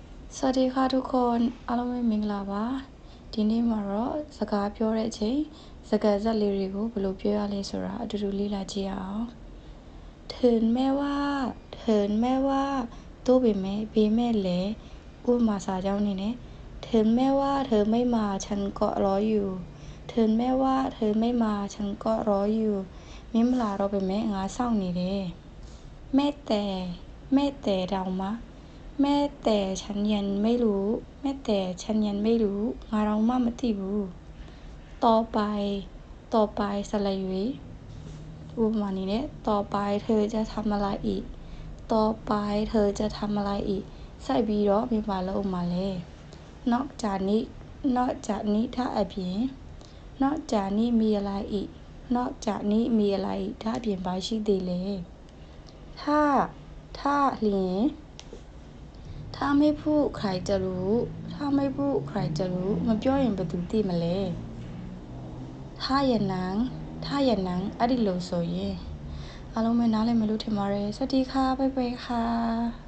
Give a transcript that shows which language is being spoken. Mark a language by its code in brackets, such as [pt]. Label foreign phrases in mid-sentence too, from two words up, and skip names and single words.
[th] สวัสดีค่ะทุกคน [my] အားလုံးပဲမင်္ဂလာပါဒီနေ့မှာတော့စကားပြောတဲ့အချိန်စကားဇာတ်လေးတွေကိုဘယ်လိုပြောရလဲဆိုတာအတူတူလေ့လာကြည့်အောင် [th] ถึงแม้ว่า [my] တိုးပေမဲ့လည်းဥပ မာစာကြောင်းနေနဲ့ [th] ถึงแม้ว่าเธอไม่มาฉันก็รออยู่ถึงแม้ว่าเธอไม่มาฉันก็รออยู่ [my] မင်းမလာတော့ပေ မဲ့ငါစောင့်နေတယ်แม้แต่တောင်မှ [th] แม้แต่ฉันยังไม่รู้ [my] ငါတော့မှမသိဘူးต่อไปဆက်လက်၍ ဥပမာအနေနဲ့ [th] ต่อไปเธอจะทำอะไรอีกต่อไปเธอจะทำอะไรอี ก [my] စိုက်ပြီးတော့ပြန်ပါလို့မှာလဲ [th] นอกจากนี้ถ้าအပြင်นอกจากนี้มีอะไรอีกนอกจากนี้มีอะไรอีก [my] ဒါအပြင်ပါရှိသေးလဲ [th] ถ้าလျင်ถ้าไม่พูดใครจะรู้ [my] မပြောရင်ဘယ်သူသိမလဲ [th] ถ้าอย่างนั้น [my] အဲ့ဒီလိုဆိုရင်အားလုံးပဲနားလည်မယ်လို့ထင်ပါတယ် [th] စวัสดีค่ะบ๊ายบายค่ะ